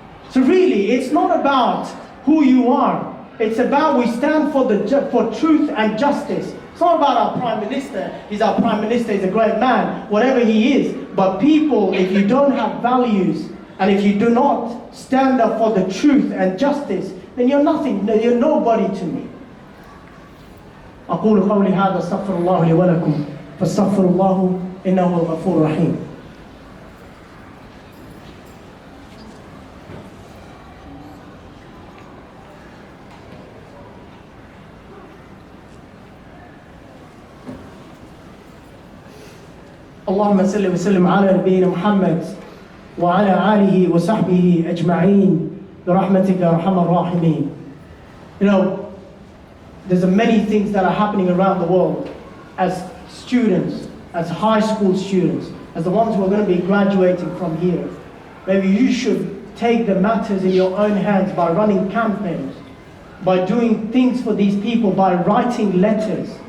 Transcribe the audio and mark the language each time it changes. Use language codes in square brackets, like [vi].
[en] So really, it's not about who you are. It's about we stand for truth and justice. It's not about our Prime Minister. He's our Prime Minister, he's a great man, whatever he is. But people, if you don't have values, and if you do not stand up for the truth and justice, then you're nothing, you're nobody to me. [ar] أقول قولي هذا استغفر الله لي ولكم فاستغفر الله إنه الغفور الرحيم. اللهم صل وسلم على نبينا محمد وعلى آله وصحبه أجمعين برحمتك يا أرحم الراحمين. [en] You know, there's many things that are happening around the world as students, as high school students, as the ones who are going to be graduating from here. Maybe you should take the matters in your own hands by running campaigns, by doing things for these people, by writing letters.